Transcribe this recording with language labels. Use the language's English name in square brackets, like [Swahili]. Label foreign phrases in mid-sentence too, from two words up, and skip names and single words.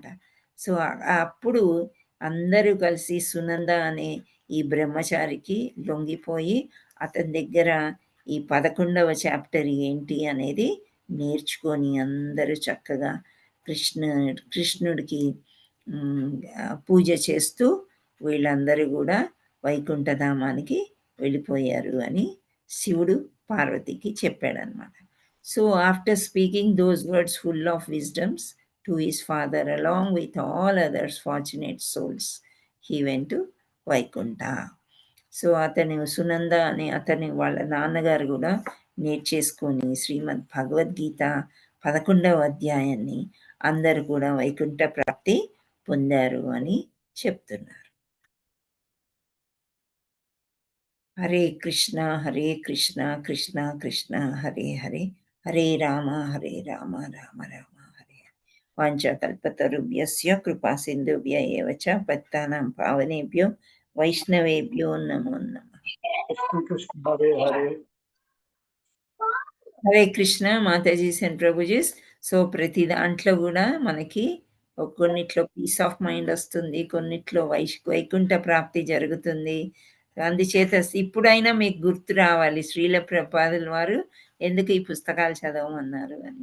[Telugu] సో, అప్పుడు అందరూ కలిసి సునంద అనే ఈ బ్రహ్మచారికి లొంగిపోయి అతని దగ్గర ఈ 11వ చాప్టర్ ఏంటి అనేది నేర్చుకొని అందరూ చక్కగా కృష్ణుడికి పూజ చేస్తూ వీళ్ళందరూ గూడా వైకుంఠధామానికి వెళ్ళిపోయారు అని శివుడు పార్వతికి చెప్పాడనమాట. [English] So, after speaking those words full of wisdoms to his father along with all others fortunate souls he went to Vaikuntha. [Telugu] సో, అతను సునంద అనే వాళ్ళ నాన్నగారు గూడా నేర్చేసుకొని శ్రీమద్ భగవద్గీత 11వ అధ్యాయాన్ని అందరూ కూడా వైకుంఠ ప్రాప్తి పొందారు అని చెప్తున్నారు. [Sanskrit] హరే కృష్ణ కృష్ణ కృష్ణ హరే హరే, హరే రామ రామ రామ హరే హరే. వాంఛాకల్పతరుభ్యస్య కృపా సింధుభ్య ఏవ చ పతితానాం పావనేభ్యో వైష్ణవేభ్యో నమో నమః. [Telugu] హరే కృష్ణ మాతాజీస్ అండ్ ప్రభుజీస్. సో, ప్రతి దాంట్లో గూడా మనకి కొన్నిట్లో [English] peace of mind [Telugu] వస్తుంది. కొన్నిట్లో వైకుంఠ ప్రాప్తి జరుగుతుంది. అందుచేత ఇప్పుడైనా మీకు గుర్తు రావాలి శ్రీల ప్రభుపాదుల వారు ఎందుకు ఈ పుస్తకాలు చదవమన్నారు అని.